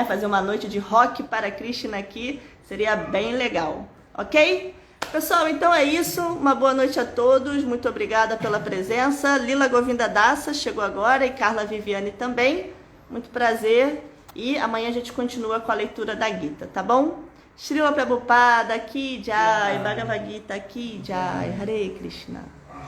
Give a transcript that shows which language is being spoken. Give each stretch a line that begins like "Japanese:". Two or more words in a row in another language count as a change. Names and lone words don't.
Portuguese: Fazer uma noite de rock para Krishna aqui, seria bem legal, ok? Pessoal, então é isso. Uma boa noite a todos. Muito obrigada pela presença. Lila Govinda Dassa chegou agora e Carla Viviane também. Muito prazer. E amanhã a gente continua com a leitura da Gita, tá bom?
Hindi: Srila Prabhupada Ki Jai, Bhagavad Gita Ki Jai, Hare Krishna.